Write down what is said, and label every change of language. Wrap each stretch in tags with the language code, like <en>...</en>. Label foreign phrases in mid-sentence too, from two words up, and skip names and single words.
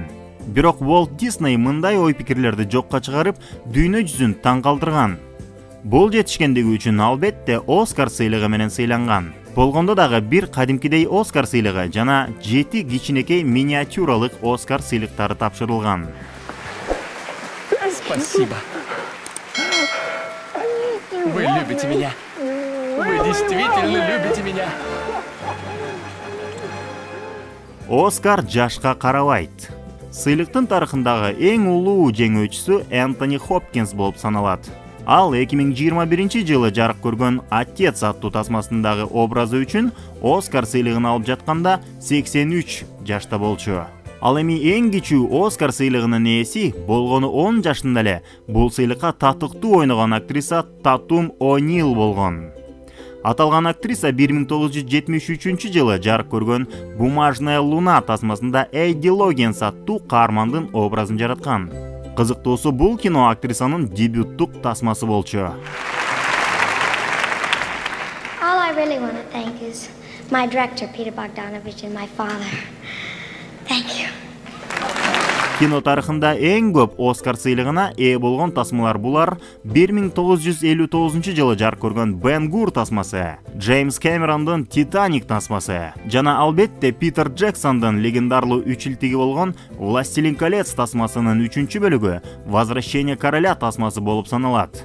<ky>Бирок Уолт Дисней мындай ой-пикирлерди жокко чыгарып, дүйнө жүзүн таң калтырган. Бул жетишкендиги үчүн албетте Оскар сыйлыгы менен сыйланган. Болгондо дагы бир кадимкидей Оскар сыйлыгы жана 7 кичинекей миниатюралык Оскар сыйлыктары тапшырылган.</ky> <ru>Спасибо. Вы любите меня. Вы действительно любите меня.</ru> <ky>Оскар жашка карабайт. Сыйлыктын тарыхындагы эң улуу жеңүүчүсү Энтони Хопкинс болуп саналат. Ал 2021 жылы жарык көргөн Отец аттуу тасмасындагы образы үчүн Оскар сыйлыгын алып жатканда 83 жашта болчу. Ал эми эң кичүү Оскар сыйлыгынын ээси болгону 10 жашында эле бул сыйлыкка татыктуу ойногон актриса Татум О'Нил болгон. Аталган актриса 1973 жылы жарык көргөн Бумажная луна тасмасында Эдди Логгинс аттуу каармандын образын жараткан. Кызыктуусу бул кино актрисанын дебюттук тасмасы болчу.</ky> <en>All I really want to thank is my director Peter Bogdanovich and my father. Thank you.</en> <ky>Кино тарыхында эң көп Оскар сыйлыгына ээ болгон тасмалар булар 1959 жылы жарык көргөн Бен Гур тасмасы, Джеймс Кэмерондун Титаник тасмасы жана албетте Питер Джексондун легендарлуу үчилтиги болгон Властелин колец тасмасынын 3-чү бөлүгү Возвращение короля тасмасы болуп саналат.</ky>